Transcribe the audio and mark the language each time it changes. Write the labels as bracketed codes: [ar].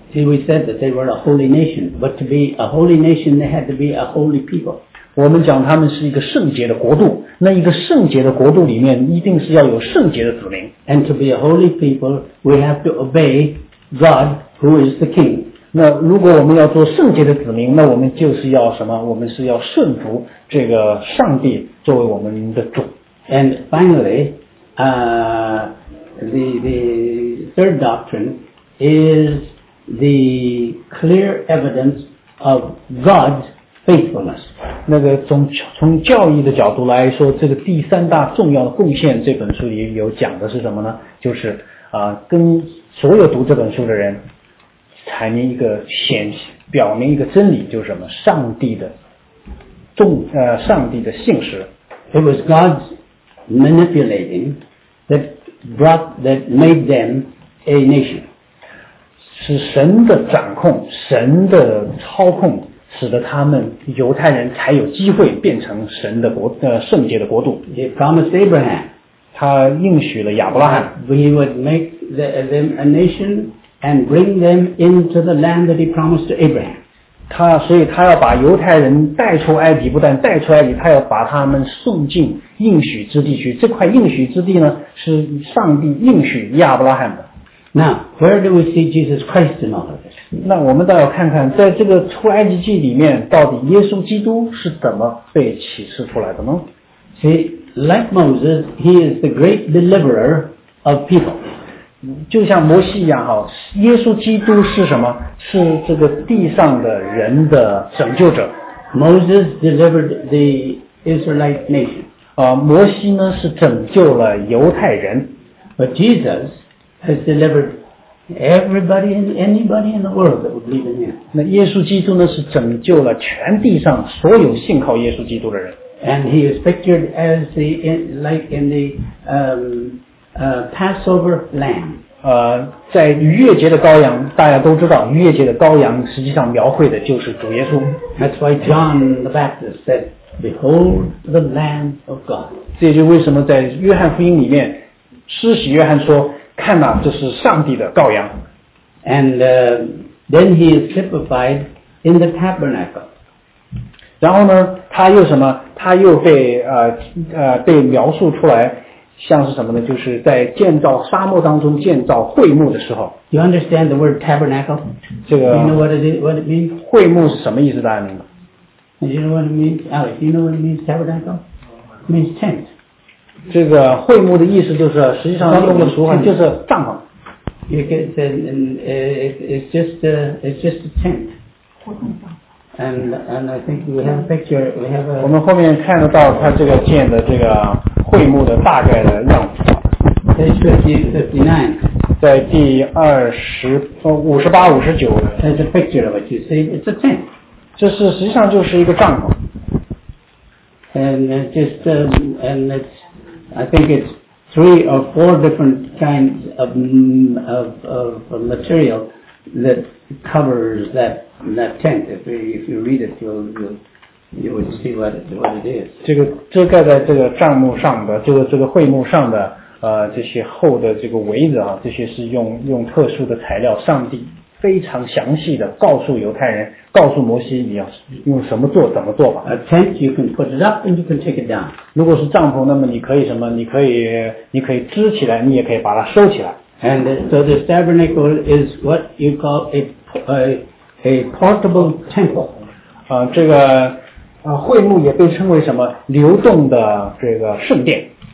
[en] See, we said that they were a holy nation but to be a holy nation they had to be a holy people [zh] 我们讲他们是一个圣洁的国度那一个圣洁的国度里面一定是要有圣洁的子民 [en] And to be a holy people we have to obey God who is the king? [zh] 那如果我们要做圣洁的子民，那我们就是要什么？我们是要顺服这个上帝作为我们的主。 [en] And finally, the third doctrine is the clear evidence of God's faithfulness. [zh] 那个从教义的角度来说，这个第三大重要的贡献，这本书里有讲的是什么呢？就是啊，跟所有读这本书的人阐明一个显表明一个真理，就是什么？上帝的上帝的信实。 [en] It was God's manipulating that brought that made them a nation. [zh] 是神的掌控，神的操控，使得他们犹太人才有机会变成神的国圣洁的国度。 [en] He promised Abraham. [zh] 他应许了亚伯拉罕。 [en] He would make them a nation. And bring them into the land that he promised to Abraham. [zh] 他所以他要把犹太人带出埃及，不但带出埃及，他要把他们送进应许之地去。这块应许之地呢，是上帝应许亚伯拉罕的。 [en] Now, where do we see Jesus Christ in all of this? [zh] 那我们倒要看看，在这个出埃及记里面，到底耶稣基督是怎么被启示出来的呢？ [en] See, like Moses, he is the great deliverer of people. [zh] 就像摩西一样，耶稣基督是什么？是这个地上的人的拯救者。 [en] Moses delivered the Israelite nation. [zh] 摩西呢是拯救了犹太人。 [en] But Jesus has delivered everybody and anybody in the world that would believe in him. [zh] 那耶稣基督呢是拯救了全地上所有信靠耶稣基督的人。 [en] And he is pictured as the, like in the, Passover lamb. [zh] 在逾越节的羔羊，大家都知道，逾越节的羔羊实际上描绘的就是主耶稣。 [en] That's why John the Baptist said, "Behold the Lamb of God." [zh] 这也就为什么在约翰福音里面，施洗约翰说：“看哪，这是上帝的羔羊。 [en] ”And then he is typified in the tabernacle. [zh] 然后呢，他又什么？他又被描述出来。像是什么呢？就是在建造沙漠当中建造会幕的时候。 [en] You understand the word tabernacle? [zh] 这个。 [en] You know what it is, what it means? [zh] 会幕是什么意思？大家明白？ [en] You know what it means, Alex? You know what it means, tabernacle? It means tent. [zh] 这个会幕的意思就是，实际上用的俗话就是帐篷。 [en] You get the, it's just a tent. And I think we have a picture. We have a. [zh] 我们后面看得到他这个建的这个。会幕的大概的样子。 [en] Page 59, [zh] 在第二十五十八五十九。 [en] There's a picture of it. You see, it's a tent. [zh] 这是实际上就是一个帐篷。 [en] And just and it's, I think it's three or four different kinds of material that covers that tent. If you read it, you would see what it is. [zh] 这个遮盖在这个帐幕上的，这个会幕上的，这些厚的这个围子这些是用特殊的材料。上帝非常详细的告诉犹太人，告诉摩西你要用什么做，怎么做吧。 [en] A tent, you can put it up and you can take it down. [zh] 如果是帐篷，那么你可以什么？你可以支起来，你也可以把它收起来。 [en] And so the tabernacle is what you call a portable temple. [zh] 这个。会幕也被称为什么流动的这个圣殿